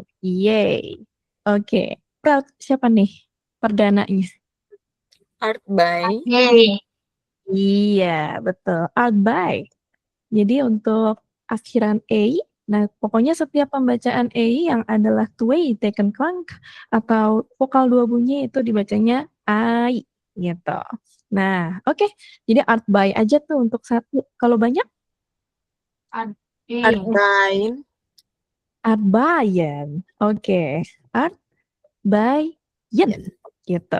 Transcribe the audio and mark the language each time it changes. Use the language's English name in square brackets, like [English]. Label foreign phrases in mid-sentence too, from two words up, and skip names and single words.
[Indonesian] Yeay. Oke, Frau siapa nih perdananya? Artbay. Iya, betul. Artbay. Jadi untuk akhiran E, nah pokoknya setiap pembacaan E yang adalah [Dutch] twee teken klank [Indonesian] atau vokal 2 bunyi itu dibacanya ai gitu. Nah, oke. Jadi art by aja tuh untuk 1. Kalau banyak? Artbayn. Artbayen. Oke. Artbayen. Gitu.